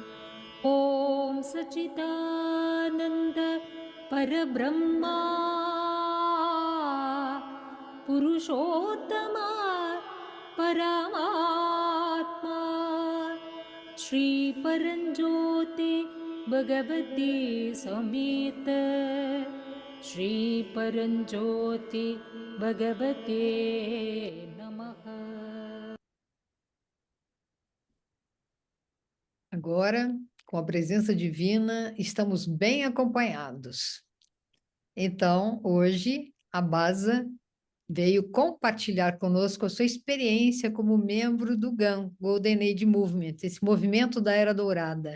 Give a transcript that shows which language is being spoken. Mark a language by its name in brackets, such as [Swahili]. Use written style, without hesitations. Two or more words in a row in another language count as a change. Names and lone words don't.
[Sanskrit] Om Sachidananda Parabrahma Purushottama Paramatma Shri Paranjyoti Bhagavati Sameta Shri Paranjyoti Bhagavate Namaha. [Portuguese] Agora, com a presença divina, estamos bem acompanhados. Então, hoje, a Basa veio compartilhar conosco a sua experiência como membro do GAM, Golden Age Movement, esse movimento da Era Dourada.